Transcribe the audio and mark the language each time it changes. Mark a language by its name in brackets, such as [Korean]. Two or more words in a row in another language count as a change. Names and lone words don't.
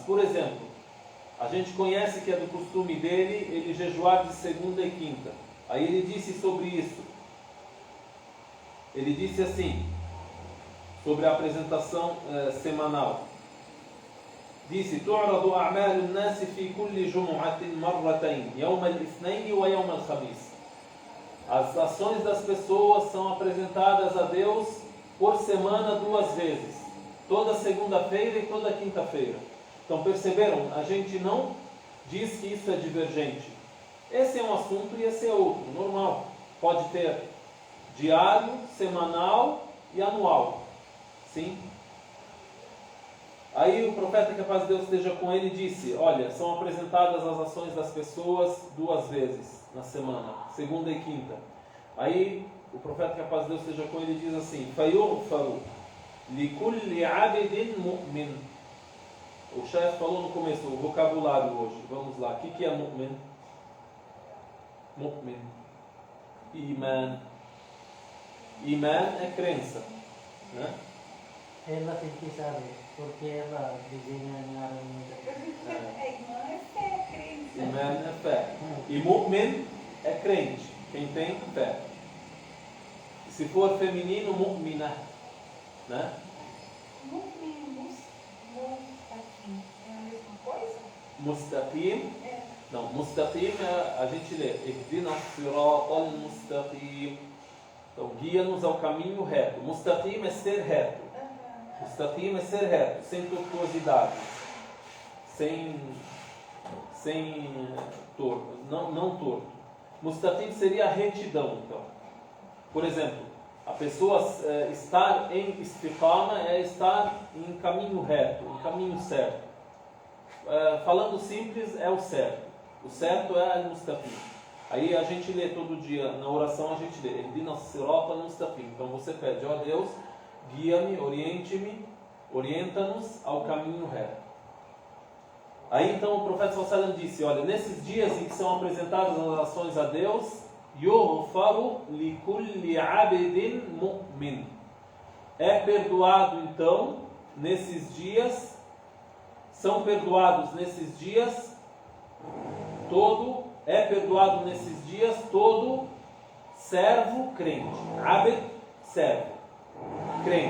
[Portuguese] Por exemplo, a gente conhece que é do costume dele ele jejuar de segunda e quinta. Aí ele disse sobre isso. Ele disse assim, sobre a apresentação semanal. Disse, [Arabic] تعرض أعمال الناس في كل جمعة مرتين يوم الاثنين ويوم الخميس. [Portuguese] As ações das pessoas são apresentadas a Deus por semana 2 vezes, toda segunda-feira e toda quinta-feira. Então perceberam? A gente não diz que isso é divergente. Esse é um assunto e esse é outro, normal. Pode ter diário, semanal e anual. Sim? Aí o profeta, que a paz de Deus esteja com ele, disse, olha, são apresentadas as ações das pessoas 2 vezes na semana, segunda e quinta. Aí o profeta, que a paz de Deus esteja com ele, diz assim, [Arabic] فَيُغْفَرُ لِكُلِّ عَبْدٍ مُؤْمِنٍ. [Portuguese] O chefe falou no começo, o vocabulário hoje. Vamos lá, o que é mu'min? Mu'min. Iman. Iman é crença, né? Ela tem que saber, porque ela desenha em árabe. Irmã é fé, crença. Iman é fé. E mu'min é crente, quem tem fé. Se for feminino, mu'mina, né? Mustaqim. É a mesma coisa? Mustaqim. É. Não, mustaqim a gente lê. [Arabic] اهدنا الصراط المستقيم. [Portuguese] Então, guia-nos ao caminho reto. Mustaqim é ser reto. Mustaqim é ser reto, sem tortuosidade, sem sem torto, não torto. Mustaqim seria a retidão, então. Por exemplo, a pessoa estar em istiqama é estar em caminho reto, em caminho certo. Falando simples, é o certo. O certo é al-mustaqim. Aí a gente lê todo dia, na oração a gente lê [Arabic] اهدنا الصراط المستقيم. [Portuguese] Então você pede, ó Deus, guia-me, oriente-me, orienta-nos ao caminho reto. Aí então o profeta [Arabic] صلى الله عليه وسلم [Portuguese] disse, olha, nesses dias em que são apresentadas as ações a Deus, [Arabic] يغفر لكل عبد مؤمن. [Portuguese] É perdoado então, nesses dias, são perdoados nesses dias, todo servo crente. Abd, servo. Crente.